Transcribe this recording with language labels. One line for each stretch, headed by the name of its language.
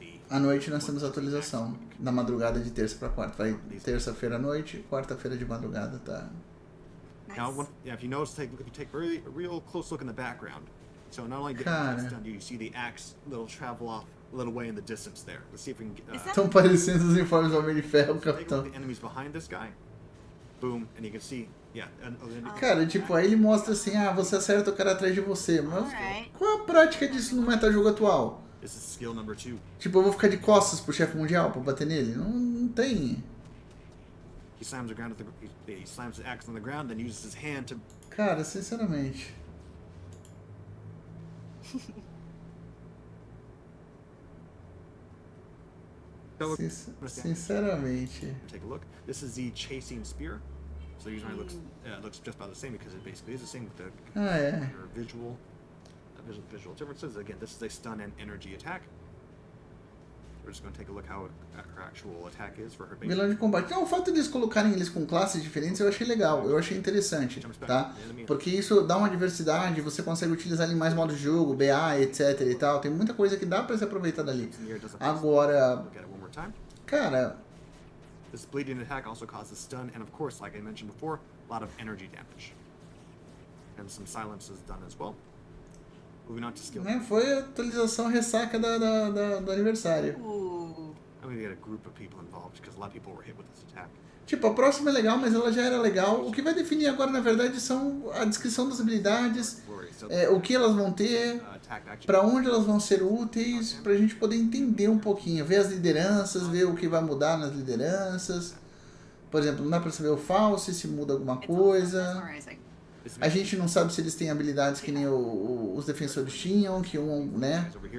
Portuguese: À noite nós temos a atualização. Na madrugada de terça para quarta. Vai terça-feira à noite, quarta-feira de madrugada, tá?
English: Now, if you notice, if you take a real close look in the background, so not only did it done, you see the axe little travel off a little way in the distance there. Let's see if we can.
Portuguese: Estão parecendo os uniformes do Homem de Ferro, capitão.
English: The enemies behind this guy. Boom, and you can see.
Portuguese: Cara, tipo, aí ele mostra assim, você acerta o cara atrás de você, mas qual a prática disso no metajogo atual? Tipo, eu vou ficar de costas pro chefe mundial pra bater nele? Não tem.
English: He slams the ground he slams the axe on the ground, then uses his hand to.
Portuguese: Cara, sinceramente. Sinceramente.
English: Take a look. This is the chasing spear. So the reason why it looks just about the same because it basically is the same with the visual differences. Again, this is a stun and energy attack. We're just going to take a look how her actual attack is for her base.
Portuguese: Vilão de combate. Não, o fato de eles colocarem eles com classes diferentes eu achei legal, eu achei interessante, tá? Porque isso dá uma diversidade, você consegue utilizar em mais modos de jogo, BA, etc e tal. Tem muita coisa que dá pra se aproveitar dali. Agora, cara,
English: this bleeding attack also causes stun and of course, like I mentioned before, a lot of energy damage. And some silence is done as well. Moving on to skill.
Portuguese: Né, foi a atualização ressaca do aniversário.
English: I'm gonna get a group of people involved because a lot of people were hit with this attack.
Portuguese: Tipo, a próxima é legal, mas ela já era legal. O que vai definir agora, na verdade, são a descrição das habilidades, o que elas vão ter, pra onde elas vão ser úteis, pra gente poder entender um pouquinho, ver as lideranças, ver o que vai mudar nas lideranças. Por exemplo, não dá pra saber o falso, se muda alguma coisa. A gente não sabe se eles têm habilidades que nem os defensores tinham, que né?